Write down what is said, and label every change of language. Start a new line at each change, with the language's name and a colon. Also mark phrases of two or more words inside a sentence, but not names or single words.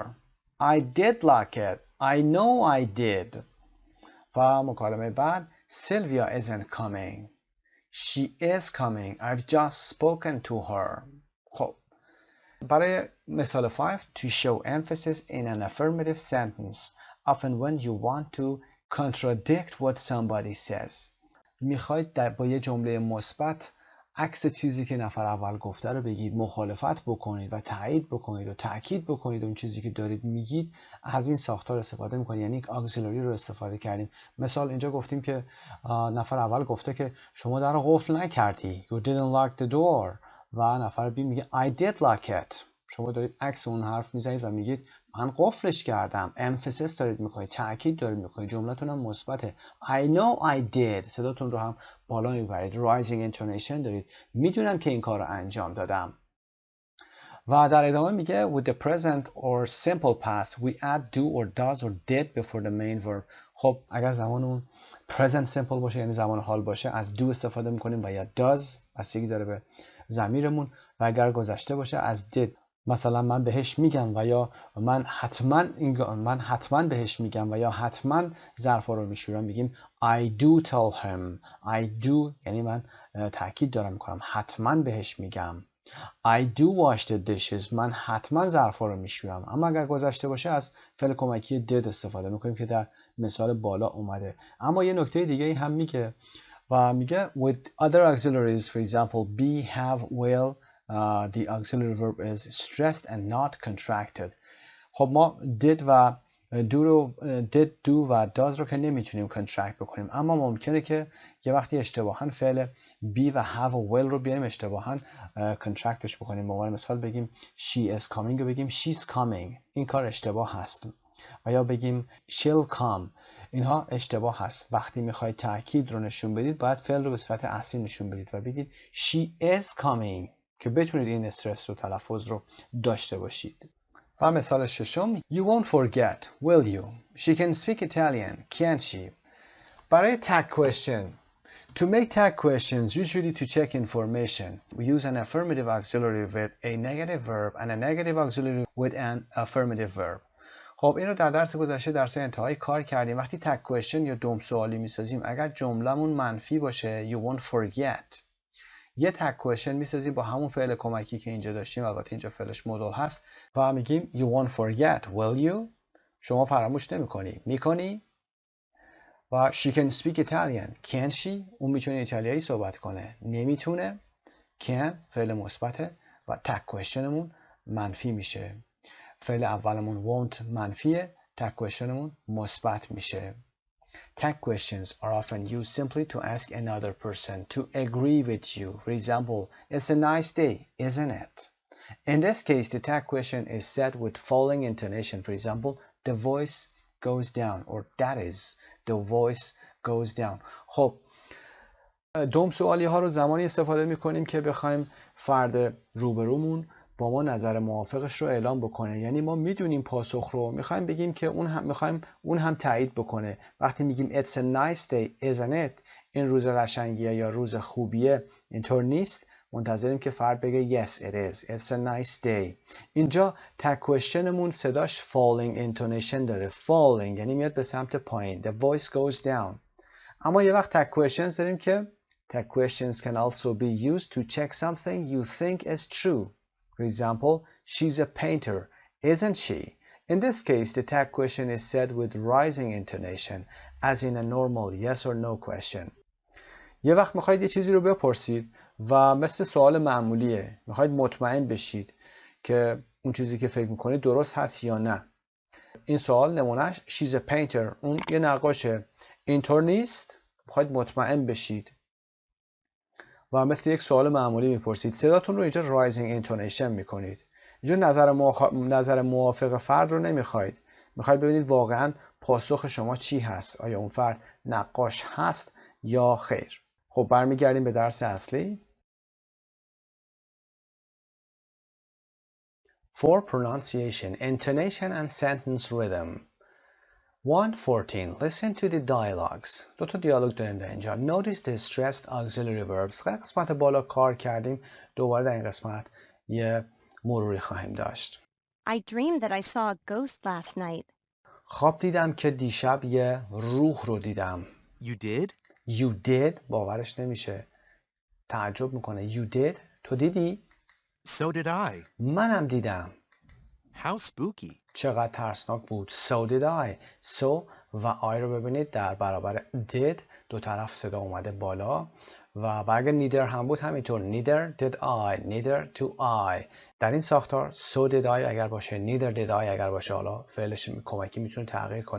English: I did lock it. I know I did.
Persian: و مکالمه بعد
English: Sylvia isn't coming. She is coming. I've just spoken to her.
Persian: خب برای مثال
English: 5 To show emphasis in an affirmative sentence often when you want to contradict what somebody says.
Persian: میخواید با یه جمله مثبت عکس چیزی که نفر اول گفته رو بگید، مخالفت بکنید و تایید بکنید و تاکید بکنید اون چیزی که دارید میگید، از این ساختار استفاده میکنید، یعنی auxiliary رو استفاده کردیم. مثال اینجا گفتیم که نفر اول گفته که شما در رو قفل نکردی.
English: You didn't lock the door.
Persian: و نفر بی میگه
English: I did lock it.
Persian: شما دارید عکس اون حرف میزنید و میگید من قفلش کردم. emphasis دارید میکنید، تاکید دارید میکنید، جملتون هم مثبته.
English: I know I did،
Persian: صداتون رو هم بالا میبرید.
English: rising intonation
Persian: دارید، میدونم که این کار رو انجام دادم. و در ادامه میگه
English: with the present or simple past we add do or does or did before the main verb.
Persian: خب اگر زمانمون
English: present simple
Persian: باشه یعنی زمان حال باشه از do استفاده میکنیم و یا does بستگی داره به ضمیرمون، و اگر گذشته باشه از did. مثلا من بهش میگم و یا من حتما بهش میگم و یا حتما ظرفا رو میشورم، میگیم
English: I do tell him. I do
Persian: یعنی من تاکید دارم میکنم، حتما بهش میگم.
English: I do wash the dishes.
Persian: من حتما ظرفا رو میشورم. اما اگر گذشته باشه از فعل کمکی did استفاده میکنیم که در مثال بالا اومده. اما یه نکته دیگه ای هم میگه و میگه
English: with other auxiliaries for example be, have, will the auxiliary verb is stressed and not contracted.
Persian: خب ما did و did, do و does رو که نمیتونیم contract بکنیم، اما ممکنه که یه وقتی اشتباهاً فعل be و have و will رو بیایم اشتباهاً contractش بکنیم. به عنوان مثال بگیم
English: she is coming
Persian: و بگیم
English: she's coming.
Persian: این کار اشتباه هست. و یا بگیم
English: she'll come.
Persian: اینها اشتباه هست. وقتی میخواید تاکید رو نشون بدید باید فعل رو به صورت اصلی نشون بدید و بگید
English: she is coming
Persian: که بتونید این استرس رو تلفظ رو داشته باشید. و مثال ششم
English: You won't forget, will you? She can speak Italian, can't she?
Persian: برای
English: tag question. To make tag questions, usually to check information, we use an affirmative auxiliary with a negative verb and a negative auxiliary with an affirmative verb.
Persian: خب این رو در درس گذشته درس انتهایی کار کردیم. وقتی
English: tag question
Persian: یا دوم سوالی میسازیم اگر جملمون منفی باشه
English: you won't forget.
Persian: یه
English: tag question
Persian: میسازیم با همون فعل کمکی که اینجا داشتیم، البته اینجا فعلش مدل هست و میگیم
English: you won't forget, will you?
Persian: شما فراموش نمی‌کنی، می‌کنی؟
English: و she can speak Italian, can't she?
Persian: اون میتونه ایتالیایی صحبت کنه، نمیتونه. can فعل مثبته و
English: tag question
Persian: مون منفی میشه. فعل اولمون won't منفیه،
English: tag question
Persian: مون مثبت میشه.
English: Tag questions are often used simply to ask another person to agree with you. For example, it's a nice day, isn't it? In this case, the tag question is said with following intonation. For example, the voice goes down, or that is, the voice goes down.
Persian: خب دوم سوالی ها رو زمانی استفاده می کنیم که بخوایم فرد روبرومون با ما نظر موافقش رو اعلام بکنه. یعنی ما میدونیم پاسخ رو، میخوایم بگیم که اون هم تایید بکنه. وقتی میگیم
English: it's a nice day isn't it،
Persian: این روز قشنگیه یا روز خوبیه، اینطور نیست. منتظریم که فرد بگه
English: yes it is, it's a nice day.
Persian: اینجا
English: tag question
Persian: مون صداش
English: falling intonation
Persian: داره. falling یعنی میاد به سمت پایین.
English: The voice goes down.
Persian: اما یه وقت
English: tag questions
Persian: داریم که
English: tag questions can also be used to check something you think is true. For example, she's a painter, isn't she? In this case, the tag question is said with rising intonation, as in a normal yes or no question.
Persian: یه وقت میخواید یه چیزی رو بپرسید و مثل سوال معمولیه، میخواید مطمئن بشید که اون چیزی که فکر میکنید درست هست یا نه. این سوال نمونهش
English: she's a painter،
Persian: اون یه نقاشه، اینطور نیست؟ میخواید مطمئن بشید و مثل یک سوال معمولی میپرسید. صداتون رو اینجا
English: rising intonation
Persian: میکنید. اینجا نظر موافق فرد رو نمیخواید، میخواید ببینید واقعا پاسخ شما چی هست، آیا اون فرد نقاش هست یا خیر. خب برمیگردیم به درس اصلی.
English: For pronunciation, intonation and sentence rhythm. 114. Listen to the dialogues.
Persian: دو تا دیالوگ داریم در اینجا.
English: Notice the stressed auxiliary verbs.
Persian: قسمت بالا کار کردیم. دوباره در این قسمت یه مروری خواهیم داشت.
English: I dreamed that I saw a ghost last night.
Persian: خواب دیدم که دیشب یه روح رو دیدم.
English: You did? You did
Persian: باورش نمیشه. تعجب میکنه.
English: You did؟
Persian: تو دیدی؟
English: So did I.
Persian: منم دیدم.
English: How spooky.
Persian: چقدر ترسناک بود.
English: So did I.
Persian: So و I رو ببینید در برابر did دو طرف صدا اومده بالا و اگر neither هم بود همینطور.
English: Neither did I. Neither do I.
Persian: در این ساختار
English: so did I
Persian: اگر باشه،
English: neither did I
Persian: اگر باشه، حالا فعلش کمکی میتونه تغییر کنه.